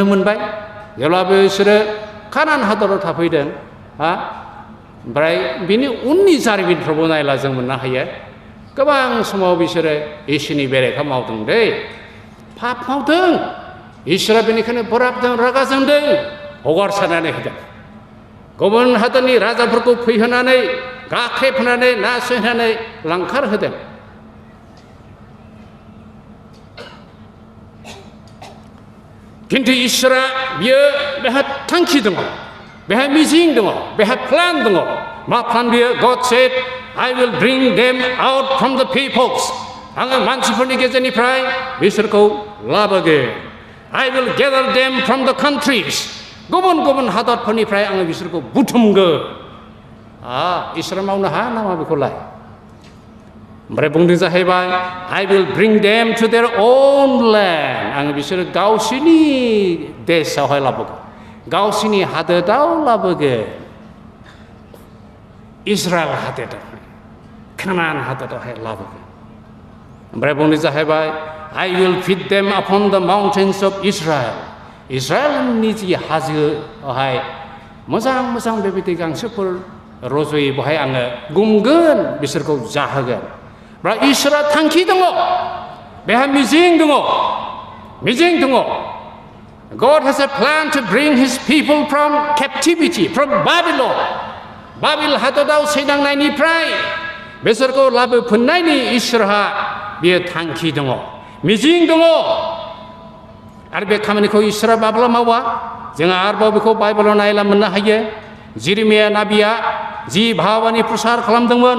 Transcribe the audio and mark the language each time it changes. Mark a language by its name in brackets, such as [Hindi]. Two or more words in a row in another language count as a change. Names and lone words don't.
[Bodo] मोनबाय जेब्ला बिसोरो कानान हादराव थाफैदों ओमफ्राय बिनि उननि जारिमिनफ्रावबो नायला जों मोननो हायो गोबां समाव बिसोरो इसोरनि बेरेखा मावदों दै पाप मावदों इसोरा बेनिखायनो बोराबदों रागा जोंदों हगारसारनानै होदों गुबुन हादरनि राजाफोरखौ फैहोनानै गाख्रेबहोनानै नासयहोनानै लांखार होदों खिन्थु इसोरा बियो बेहा थांखि दङ बेहा मिजिं दङ बेहा प्लान दङ मा प्लान बियो God [English] said I will bring them out from the peoples [Bodo] आङो मानसिफोरनि गेजेरनिफ्राय बिसोरखौ लाबोगोन [English] I will gather them from the countries [Bodo] गुबुन गुबुन हादरफोरनिफ्राय आङो बिसोरखौ बुथुमगोन इसोरा मावनो हाया नामा बेखौलाय ओमफ्राय बुंदों जाहैबाय [English] I will bring them to their own land [Bodo] आङो बिसोरो गावसिनि देशआवहाय लाबोगोन गावसिनि हादोराव लाबोगोन इजराइल हादोरावहाय कानान हादोरावहाय लाबोगोन ओमफ्राय बुंदों जाहैबाय [English] I will feed them upon the mountains of Israel [Bodo] इजराइलनि जि हाजोआवहाय मोजां मोजां बेबायदि गांसोफोर रज'यो बेवहाय आङो गुमगोन बिसोरखौ जाहोगोन बा इसोरा थांखि दङ बेहा मिजिं दङ [English] God has a plan to bring his people from captivity from Babylon [Bodo] बाबिल हादराव सैनांनायनिफ्राय बिसोरखौ लाबोफिननायनि इसोरहा बियो थांखि दङ मिजिं दङ आरो बे खामानिखौ इसोरा माब्ला मावा जोङो आरोबाव बेखौ बाइबेलाव नायला मोननो हायो जिरिमिया नाबिया जि भाबानि प्रसार खालामदोंमोन